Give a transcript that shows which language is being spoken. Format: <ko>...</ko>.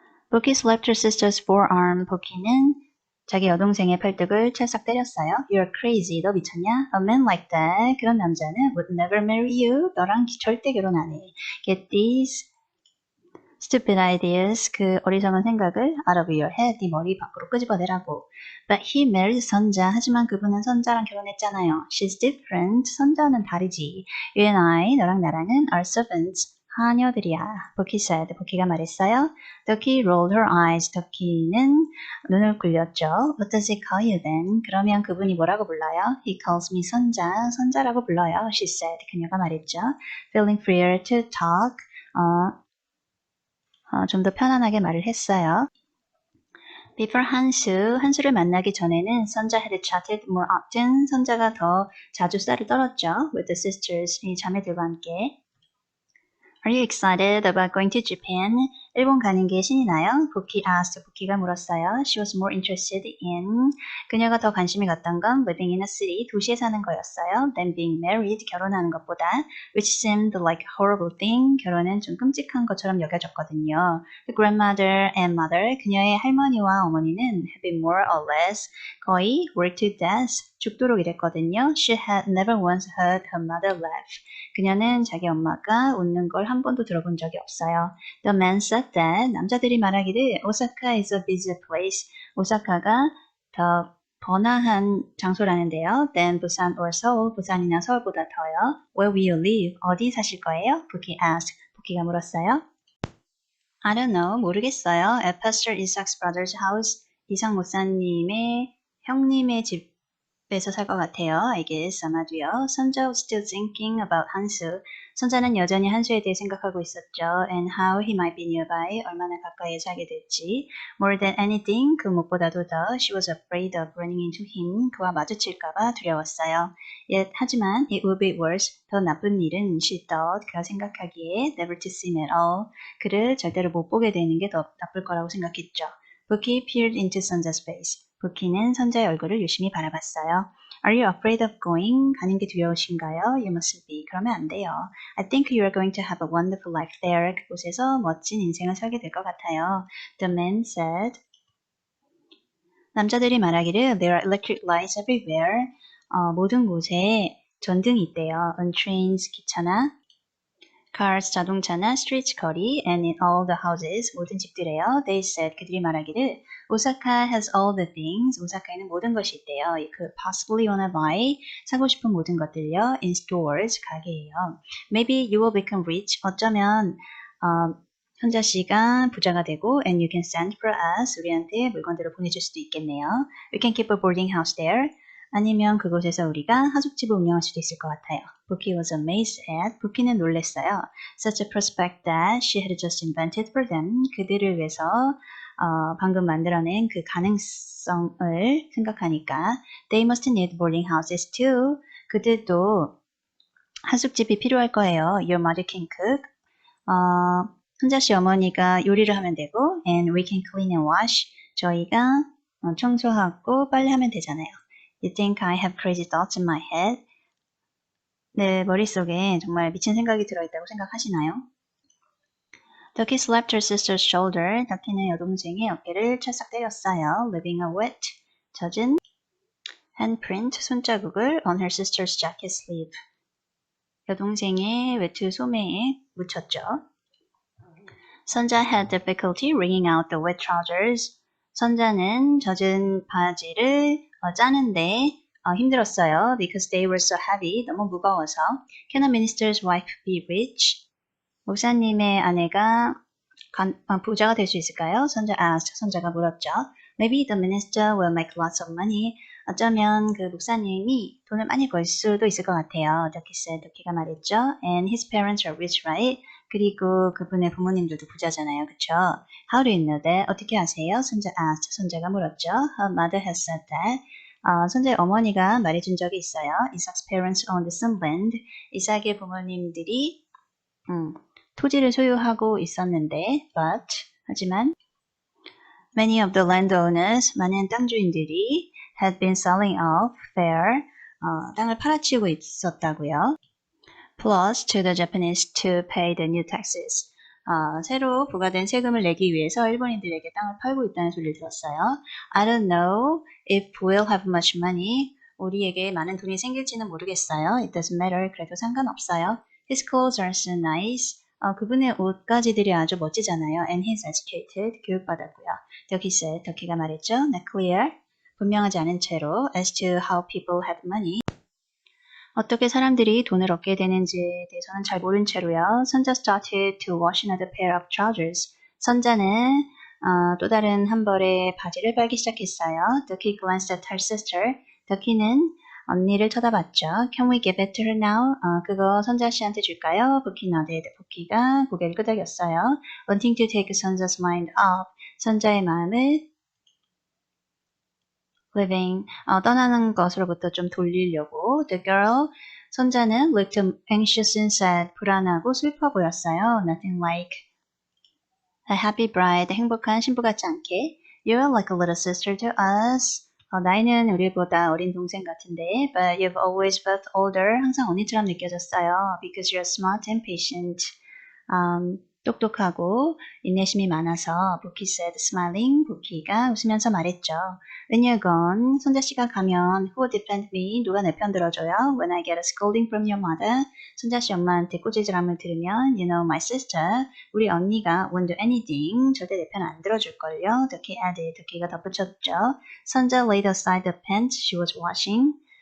<en>Bookie slapped her sister's forearm.</en> <ko>부키는 자기 여동생의 팔뚝을 찰싹 때렸어요.</ko> <en>You're crazy.</en> <ko>너 미쳤냐?</ko> <en>A man like that.</en> <ko>그런 남자는</ko> <en>would never marry you.</en> <ko>너랑 절대 결혼 안 해.</ko> <en>Get these stupid ideas.</en> <ko>그 어리석은 생각을</ko> <en>out of your head.</en> <ko>네 머리 밖으로 끄집어내라고.</ko> <en>But he married 선자.</en> <ko>하지만 그분은 선자랑 결혼했잖아요.</ko> <en>She's different.</en> <ko>선자는 다르지.</ko> <en>You and I,</en> <ko>너랑 나랑은</ko> <en>are servants.</en> <ko>하녀들이야.</ko> <en>부키 said.</en> <ko>부키가 말했어요.</ko> <en>Ducky rolled her eyes.</en> <ko>Ducky는 눈을 굴렸죠.</ko> <en>What does he call you then?</en> <ko>그러면 그분이 뭐라고 불러요?</ko> <en>He calls me 선자.</en> <ko>선자라고 불러요.</ko> <en>She said.</en> <ko>그녀가 말했죠.</ko> <en>Feeling freer to talk.</en> <ko>좀 더 편안하게 말을 했어요.</ko> <en>Before</en> <ko>한수를 만나기 전에는</ko> <en>선자 had chatted more often.</en> <ko>선자가 더 자주 쌀을 떨었죠.</ko> <en>With the sisters,</en> <ko>이 자매들과 함께.</ko> <en>Are you excited about going to Japan?</en> <ko>일본 가는 게 신이 나요? 부키 asked. 부키가 물었어요.</ko> <en>She was more interested in.</en> <ko>그녀가 더 관심이 갔던 건</ko> <en>living in a city,</en> <ko>도시에 사는 거였어요.</ko> <en>Than being married,</en> <ko>결혼하는 것보다.</ko> <en>Which seemed like a horrible thing.</en> <ko>결혼은 좀 끔찍한 것처럼 여겨졌거든요.</ko> <en>The grandmother and mother,</en> <ko>그녀의 할머니와 어머니는</ko> <en>have been more or less 거의 worked to death.</en> <ko>죽도록 일했거든요.</ko> <en>She had never once heard her mother laugh.</en> <ko>그녀는 자기 엄마가 웃는 걸 한 번도 들어본 적이 없어요.</ko> <en>The man said that</en> <ko>남자들이 말하기를</ko> <en>Osaka is a busy place.</en> <ko>오사카가 더 번화한 장소라는데요.</ko> <en>Than Busan or Seoul.</en> <ko>부산이나 서울보다 더요.</ko> <en>Where will you live?</en> <ko>어디 사실 거예요?</ko> <en>부키 asked.</en> <ko>부키가 물었어요.</ko> <en>I don't know.</en> <ko>모르겠어요.</ko> <en>At Pastor Isaac's brother's house.</en> <ko>이삭 목사님의 형님의 집에서 살 것 같아요.</ko> <en>I guess</en> <ko>아마도요.</ko> <en>선자 was still thinking about 한수.</en> <ko>선자는 여전히 한수에 대해 생각하고 있었죠.</ko> <en>And how he might be nearby.</en> <ko>얼마나 가까이에 살게 될지.</ko> <en>More than anything.</en> <ko>그 무엇보다도 더.</ko> <en>She was afraid of running into him.</en> <ko>그와 마주칠까봐 두려웠어요.</ko> <en>Yet, 하지만 it would be worse.</en> <ko>더 나쁜 일은</ko> <en>she thought.</en> <ko>그가 생각하기에</ko> <en>never to see him at all.</en> <ko>그를 절대로 못 보게 되는 게 더 나쁠 거라고 생각했죠.</ko> <en>Bucky peered into 선자's face.</en> <ko>부키는 선자의 얼굴을 유심히 바라봤어요.</ko> <en>Are you afraid of going?</en> <ko>가는 게 두려우신가요?</ko> <en>You mustn't be.</en> <ko>그러면 안 돼요.</ko> <en>I think you are going to have a wonderful life there.</en> <ko>그곳에서 멋진 인생을 살게 될 것 같아요.</ko> <en>The man said.</en> <ko>남자들이 말하기를</ko> <en>There are electric lights everywhere.</en> <ko>모든 곳에 전등이 있대요.</ko> <en>On trains, 기차나 cars, 자동차나 streets, 거리, and in all the houses,</en> <ko>모든 집들에요.</ko> <en>They said,</en> <ko>그들이 말하기를</ko> <en>Osaka has all the things.</en> <ko>오사카에는 모든 것이 있대요. 그</ko> <en>possibly wanna buy,</en> <ko>사고 싶은 모든 것들요.</ko> <en>In stores,</en> <ko>가게예요.</ko> <en>Maybe you will become rich.</en> <ko>어쩌면 현자 씨가 부자가 되고</ko> <en>and you can send for us.</en> <ko>우리한테 물건들을 보내줄 수도 있겠네요.</ko> <en>We can keep a boarding house there.</en> <ko>아니면 그곳에서 우리가 하숙집을 운영할 수도 있을 것 같아요.</ko> <en>Bucky was amazed at.</en> <ko>부키는 놀랐어요.</ko> <en>Such a prospect that she had just invented for them.</en> <ko>그들을 위해서 방금 만들어낸 그 가능성을 생각하니까</ko> <en>They must need boarding houses too.</en> <ko>그들도 하숙집이 필요할 거예요.</ko> <en>Your mother can cook.</en> <ko>혼자 씨 어머니가 요리를 하면 되고</ko> <en>and we can clean and wash.</en> <ko>저희가 청소하고 빨래하면 되잖아요.</ko> <en>You think I have crazy thoughts in my head?</en> <ko>내 머릿속에 정말 미친 생각이 들어있다고 생각하시나요?</ko> <en>Ducky slapped her sister's shoulder.</en> <ko>Ducky는 여동생의 어깨를 찰싹 때렸어요.</ko> <en>Leaving a wet, 젖은 handprint, 손자국을 on her sister's jacket sleeve.</en> <ko>여동생의 외투 소매에 묻혔죠.</ko> <en>선자 had difficulty wringing out the wet trousers.</en> <ko>선자는 젖은 바지를 짜는데 힘들었어요.</ko> <en>Because they were so heavy.</en> <ko>너무 무거워서.</ko> <en>Can a minister's wife be rich?</en> <ko>목사님의 아내가 부자가 될 수 있을까요? 선자 asked. 선자가 물었죠.</ko> <en>Maybe the minister will make lots of money.</en> <ko>어쩌면 그 목사님이 돈을 많이 벌 수도 있을 것 같아요. Ducky said. Ducky가 말했죠.</ko> <en>And his parents are rich, right?</en> <ko>그리고 그분의 부모님들도 부자잖아요. 그쵸?</ko> <en>How do you know that?</en> <ko>어떻게 아세요?</ko> <en>선자 asked.</en> <ko>선자가 물었죠.</ko> <en>Her mother has said that.</en> <ko>선자의 어머니가 말해준 적이 있어요.</ko> <en>Isaac's parents owned some land.</en> <ko>이삭의 부모님들이 토지를 소유하고 있었는데, 하지만</ko> <en>many of the landowners,</en> <ko>많은 땅주인들이</ko> <en>had been selling off their</en> <ko>땅을 팔아치우고 있었다고요.</ko> <en>Plus to the Japanese to pay the new taxes.</en> <ko>새로 부과된 세금을 내기 위해서 일본인들에게 땅을 팔고 있다는 소리를 들었어요.</ko> <en>I don't know if we'll have much money.</en> <ko>우리에게 많은 돈이 생길지는 모르겠어요.</ko> <en>It doesn't matter.</en> <ko>그래도 상관없어요.</ko> <en>His clothes are so nice.</en> <ko>그분의 옷가지들이 아주 멋지잖아요.</ko> <en>And he's educated.</en> <ko>교육받았고요.</ko> <en>Ducky said.</en> <ko>Ducky가 말했죠.</ko> <en>Not clear.</en> <ko>분명하지 않은 채로</ko> <en>as to how people have money.</en> <ko>어떻게 사람들이 돈을 얻게 되는지에 대해서는 잘 모른 채로요.</ko> <en>선자 started to wash another pair of trousers.</en> <ko>선자는 또 다른 한 벌의 바지를 빨기 시작했어요.</ko> <en>Ducky glanced at her sister.</en> <ko>Ducky는 언니를 쳐다봤죠.</ko> <en>Can we give it to her now?</en> <ko>그거 선자 씨한테 줄까요?</ko> <en>부키 nodded.</en> <ko>부키가 고개를 끄덕였어요.</ko> <en>Wanting to take 선자's mind off.</en> <ko>선자의 마음을 living, 떠나는 것으로부터 좀 돌리려고.</ko> <en>The girl, 손자는 looked anxious and sad,</en> <ko>불안하고 슬퍼 보였어요.</ko> <en>Nothing like a happy bride,</en> <ko>행복한 신부 같지 않게.</ko> <en>You're like a little sister to us.</en> <ko>나이는 우리보다 어린 동생 같은데,</ko> <en>but you've always felt older.</en> <ko>항상 언니처럼 느껴졌어요.</ko> <en>Because you're smart and patient.</en> <ko>똑똑하고 인내심이 많아서 부키</ko> <en>said smiling.</en> <ko>부키가 웃으면서 말했죠.</ko> <en>When you're gone,</en> <ko>손자씨가 가면</ko> <en>who will defend me?</en> <ko>누가 내 편 들어줘요?</ko> <en>When I get a scolding from your mother,</en> <ko>손자씨 엄마한테 꾸지람을 들으면</ko> <en>you know my sister,</en> <ko>우리 언니가</ko> <en>won't do anything,</en> <ko>절대 내 편 안 들어줄걸요.</ko> <en>Ducky added,</en> <ko>Ducky가 덧붙였죠.</ko> <en>선자 laid aside the pants she was washing.</en>